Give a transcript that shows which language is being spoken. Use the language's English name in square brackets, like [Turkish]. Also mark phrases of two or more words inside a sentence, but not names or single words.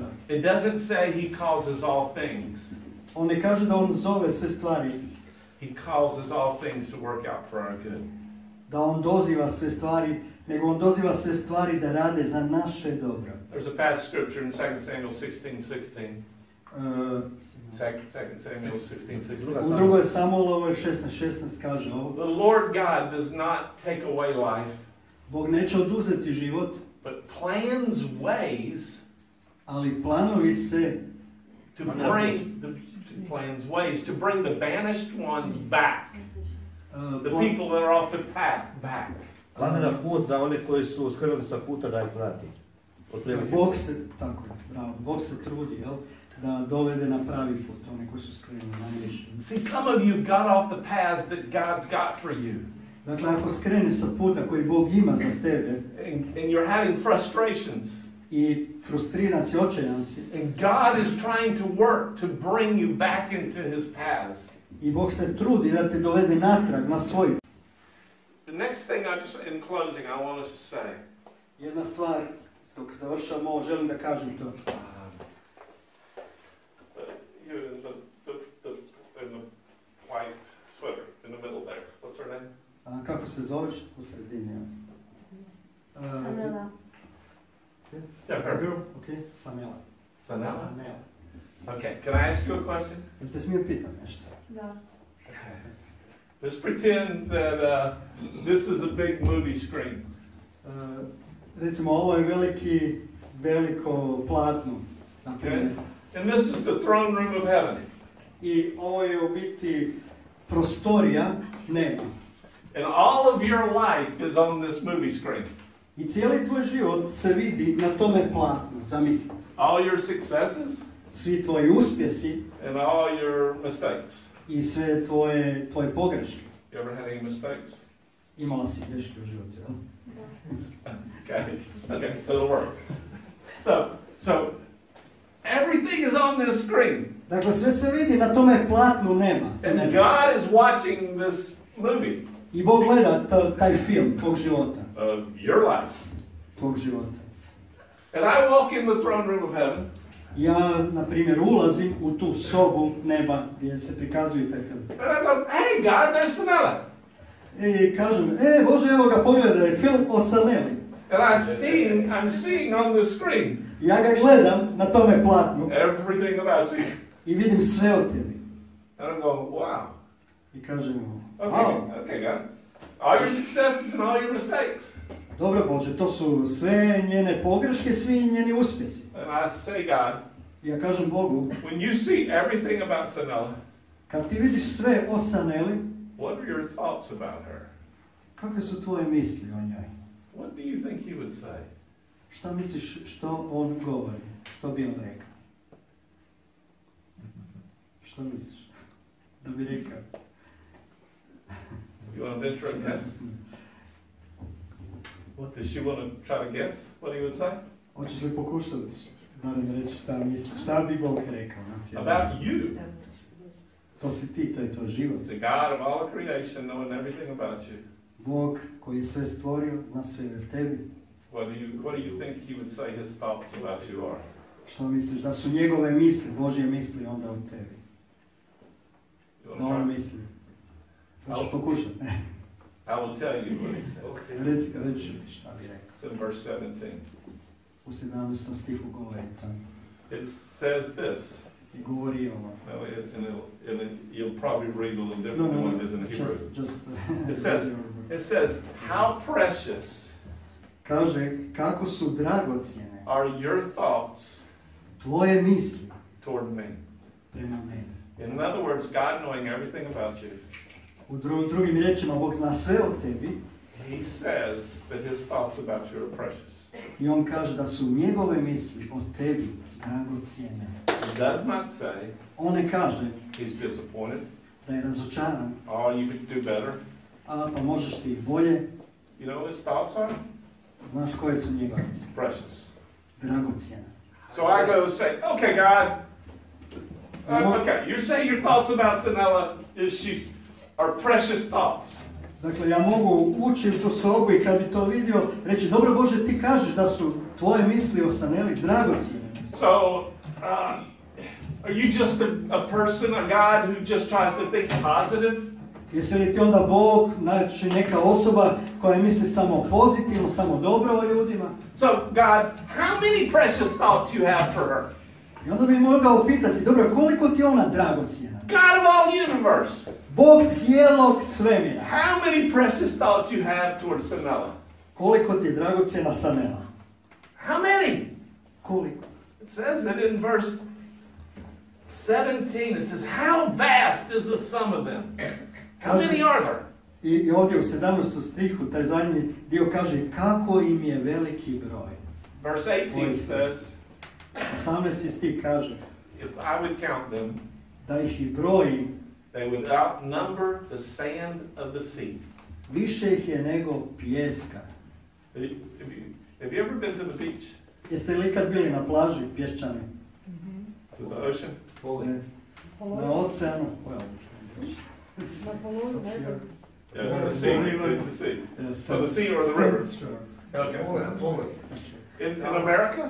[English] It doesn't say He causes all things. [Bosnian] On ne kaže da on zove sve stvari. [English] He causes all things to work out for our good. [Bosnian] Da on doziva sve stvari, nego on doziva sve stvari da rade za naše dobro. [English] There's a passage scripture in 2 Samuel 16:16. 2 Samuel 16:16. [Bosnian] U drugoj Samuelovoj 16:16 kaže ovo. [English] The Lord God does not take away life. [Bosnian] Bog neće oduzeti život, [English] but plans ways, [Bosnian] ali planovi se [English] to bring to bring the banished ones back. The people that are off the path back. [Bosnian] Planira put da oni koji su skrenuli sa puta da ih vrati. Bog se, tako je, bravo, Bog se trudi, jel? Da dovede na pravi put one koji su skrenuli na grešni. [English] See, some of you got off the paths that God's got for you. [Bosnian] Dakle, ako skreneš sa puta koji Bog ima za tebe, [English] and you're having frustrations, [Bosnian] i frustriran si, očajan si, [English] and God is trying to work to bring you back into His paths, [Bosnian] i Bog se trudi da te dovede natrag na svoj. [English] The next thing in closing I want us to say. [Bosnian] Jedna stvar, dok završam ovo, želim da kažem to. [English] You in the white sweater in the middle there. What's her name? [Bosnian] Kako se zoveš u sredini? Samela. [English] Yeah, her. Girl? Okay, Samela. Samela? Okay, can I ask you a question? [Bosnian] Jel te smijem pitat nešto? Da. [English] Let's pretend that this is a big movie screen. [Bosnian] Recimo, ovo je veliko platno. [English] Okay? And this is the throne room of heaven. [Bosnian] I ovo je u biti prostorija neba. [English] And all of your life is on this movie screen. [Bosnian] I cijeli tvoj život se vidi na tome platnu, zamisli. [English] All your successes. [Bosnian] Svi tvoji uspjesi. [English] And all your mistakes. [Bosnian] I sve tvoje pogreške. [English] You ever had any mistakes? [Bosnian] Imala si greške u životu, jel? [English] Okay, so it'll work. So everything is on this screen. [Bosnian] Dakle, sve se vidi na tome platnu neba. [English] And God is watching this movie. [Bosnian] I Bog gleda taj film tvog života. [English] Of your life. [Bosnian] Tvog života. [English] And I walk in the throne room of heaven. [Bosnian] Ja, na primjer, ulazim u tu sobu neba gdje se prikazuje taj film. [English] And I go, hey God, there's Samela. [Bosnian] I kažem, Bože, evo ga, pogledaj, film o Sameli. [English] And I'm seeing on the screen. [Bosnian] Ja ga gledam na tome platnu. [English] Everything about you. [Bosnian] I vidim sve o tebi. [English] And I'm going, wow. [Bosnian] I kaže mu, [English] Okay, God. All your successes and all your mistakes. [Bosnian] Dobro Bože, to su sve njene pogreške, svi njeni uspjesi. [English] And I say, God, [Bosnian] Ja kažem Bogu, [English] when you see everything about Sanella, [Bosnian] kad ti vidiš sve o Saneli, [English] what are your thoughts about her? [Bosnian] kakve su tvoje misli o njoj? [English] What do you think he would say? [Bosnian] Šta misliš što on govori? Što bi on rekao? Što misliš? Da bi rekao? [English] You want to venture a guess? Does she want to try to guess what he would say? [Bosnian] Hoćeš li pokušati da nam reći šta misliš? Šta bi Bog rekao? [English] About you. [Bosnian] To si ti, to je tvoj život. [English] The God of all creation knowing everything about you. [Bosnian] Bog koji je sve stvorio, zna sve o tebi. [English] What do you think he would say his thoughts about you are? [Bosnian] Što misliš da su njegove misli, Božje misli onda o tebi? Da on misli. Hoćeš pokušati? [English] I will tell you what he says. [Bosnian] Reći ti šta bi rekao. [English] It's in verse 17. [Bosnian] U 17. stihu govori tamo. [English] It says this. [Bosnian] I govori ovo. [English] No, you'll probably read a little different than what it is in Hebrew. It says, how precious [Bosnian] kaže, kako su dragocjene [English] are your thoughts [Bosnian] tvoje misli [English] toward me. [Bosnian] Prema meni. [English] In other words, God knowing everything about you. [Bosnian] U drugim riječima, Bog zna sve o tebi. [English] He says that his thoughts about you are precious. [Bosnian] I on kaže da su njegove misli o tebi dragocjene. [English] He does not say [Bosnian] on ne kaže [English] he's disappointed. [Bosnian] Da je razočaran. [English] Oh, you could do better. [Bosnian] Pa možeš ti bolje. [English] You know what his thoughts are? [Bosnian] Znaš koje su njegove misli? [English] Precious. [Bosnian] Dragocjene. [English] So I go say, okay, God. Okay, you're saying your thoughts about Sanella are precious thoughts. [Bosnian] Dakle, ja mogu ući u tu sobu i kad bi to vidio, reći, dobro Bože, ti kažeš da su tvoje misli o Saneli dragocjene. [English] So, are you just a person, a God who just tries to think positive? [Bosnian] Jesi li ti onda Bog, znači neka osoba koja misli samo pozitivno, samo dobro o ljudima? [English] So, God, how many precious thoughts you have for her? [Bosnian] I onda bi mogao pitati, dobro, koliko ti je ona dragocjena? [English] God of all universe. [Bosnian] Bog cijelog svemira. [English] How many precious thoughts you have toward Sanella? [Bosnian] Koliko ti je dragocjena Sanella? [English] How many? [Bosnian] Koliko? [English] It says that in verse 17, it says, how vast is the sum of them? How many are there? [Bosnian] I ovdje u 17. stihu, taj zadnji dio kaže, kako im je veliki broj. [English] Verse 18 says, [Bosnian] 18. stih kaže, [English] if I would count them, [Bosnian] da ih i brojim, [English] they would outnumber the sand of the sea. [Bosnian] Više ih je nego pijeska. [English] Have you ever been to the beach? [Bosnian] Jeste li kad bili na plaži pješčani? [English] To the ocean? [Bosnian] Na oceanu? Na poludu, ne? [English] Yeah, it's the sea. It's the sea. So the sea or the river? Okay. In America?